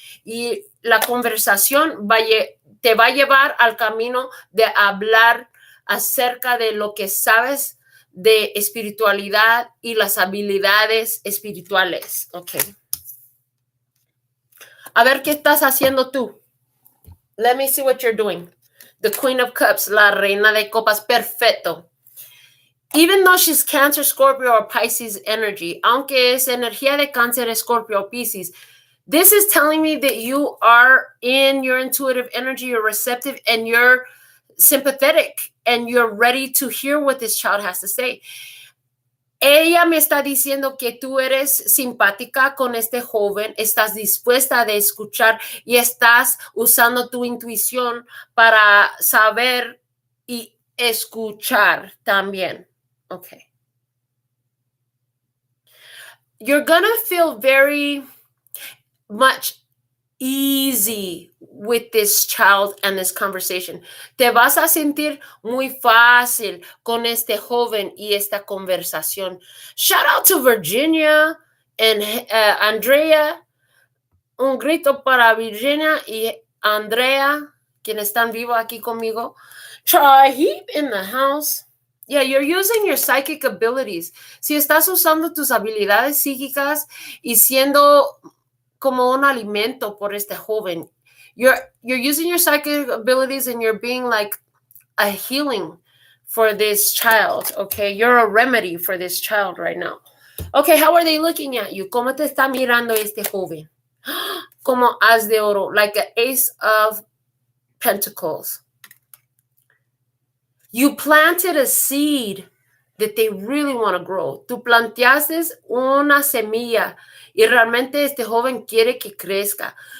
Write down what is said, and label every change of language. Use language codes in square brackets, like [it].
[es] Y la conversación te va a llevar al camino de hablar acerca de lo que sabes de espiritualidad y las habilidades espirituales. Okay. A ver qué estás haciendo tú. [en] Let me see what you're doing. The Queen of Cups, [es] la Reina de Copas, perfecto. [en] Even though she's Cancer, Scorpio, or Pisces energy, [es] aunque es energía de Cáncer, Scorpio, o Pisces, [en] this is telling me that you are in your intuitive energy, you're receptive, and you're sympathetic, and you're ready to hear what this child has to say. [es] Ella me está diciendo que tú eres simpática con este joven, estás dispuesta a escuchar y estás usando tu intuición para saber y escuchar también. [en] Okay. You're gonna feel very much easy with this child and this conversation. [es] Te vas a sentir muy fácil con este joven y esta conversación. [en] Shout out to Virginia and Andrea. [es] Un grito para Virginia y Andrea, quienes están vivos aquí conmigo. [en] Heap in the house. Yeah, you're using your psychic abilities. [es] Si estás usando tus habilidades psíquicas y siendo como un alimento por este joven. [en] You're using your psychic abilities and you're being like a healing for this child, okay? You're a remedy for this child right now. Okay, how are they looking at you? [es] ¿Cómo te está mirando este joven? Como as de oro, [en] like an ace of pentacles. You planted a seed that they really want to grow. [es] Tú planteaste una semilla y realmente este joven quiere que crezca.